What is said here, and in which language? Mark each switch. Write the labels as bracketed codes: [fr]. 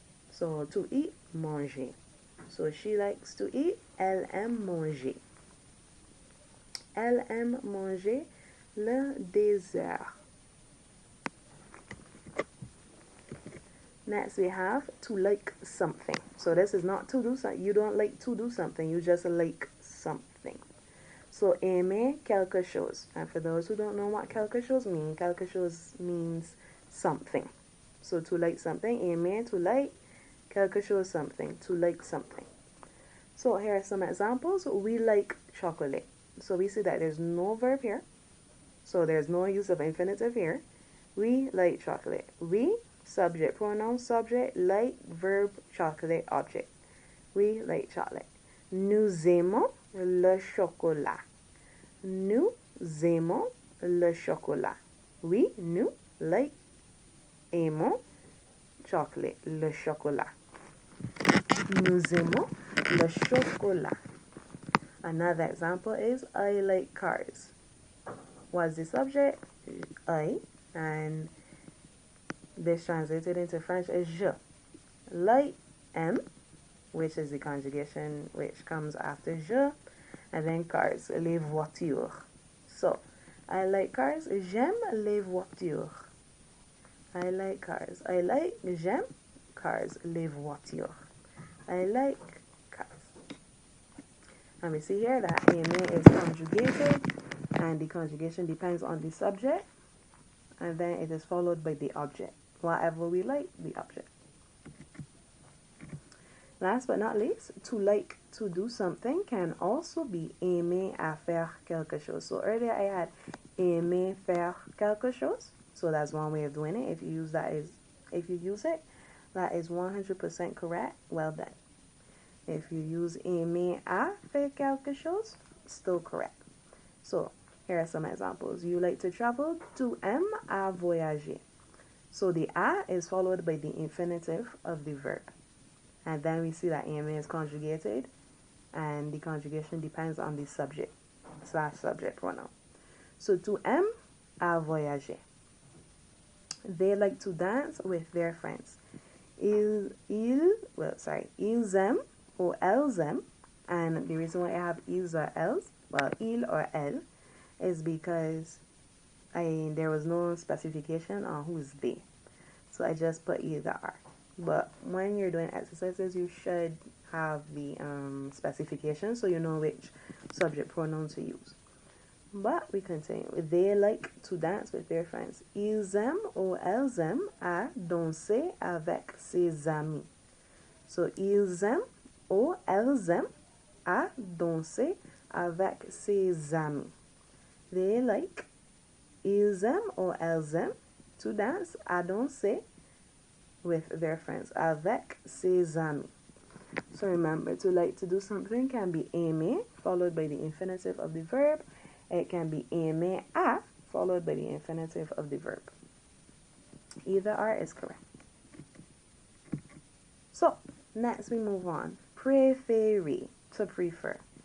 [en] So to eat, manger. So she likes to eat, [fr] elle aime manger. Elle aime manger le dessert. [en] Next we have to like something. So this is not to do something. You don't like to do something. You just like something. So aimer quelque chose. And for those who don't know what quelque chose means, quelque chose means something. So to like something, aimer, to like, quelque chose, something, to like something. So here are some examples. We like chocolate. So we see that there's no verb here. So there's no use of infinitive here. We like chocolate. We, subject, pronoun, subject, like, verb, chocolate, object. We like chocolate. [fr] Nous aimons le chocolat. Nous aimons le chocolat. Oui, nous, like, aimons chocolate, le chocolat. Nous aimons le chocolat. [en] Another example is I like cars. What's the subject? I, and this translated into French is je. Like aime, which is the conjugation which comes after je, and then cars, les voitures. So, I like cars, [fr] j'aime les voitures. [en] I like cars. I like, j'aime, cars, les voitures. I like cars. And we see here that aimer is conjugated, and the conjugation depends on the subject, and then it is followed by the object. Whatever we like, the object. Last but not least, to like to do something can also be aimer à faire quelque chose. So earlier I had aimer faire quelque chose. So that's one way of doing it. If you use it, that is 100% correct. Well done. If you use aimer à faire quelque chose, still correct. So here are some examples. You like to travel. [fr] Tu aimes à voyager. [en] So the à is followed by the infinitive of the verb. And then we see that aimer is conjugated, and the conjugation depends on the subject / subject pronoun. So [fr] tu aimes à voyager. [en] They like to dance with their friends. Ils aiment or elles aiment, and the reason why I have ils or elles, well, il or elle, is because there was no specification on who's they. So I just put either or. But when you're doing exercises, you should have the specification so you know which subject pronoun to use. But we continue. They like to dance with their friends. [fr] Ils aiment ou elles aiment à danser avec ses amis. So, ils aiment ou elles aiment à danser avec ses amis. [en] They like, [fr] ils aiment ou elles aiment [en] to dance [fr] à danser [en] with their friends [fr] avec ses amis. [en] So remember, to like to do something can be aimer followed by the infinitive of the verb. It can be aimer à followed by the infinitive of the verb. Either or is correct. So next we move on. Préférer, to prefer.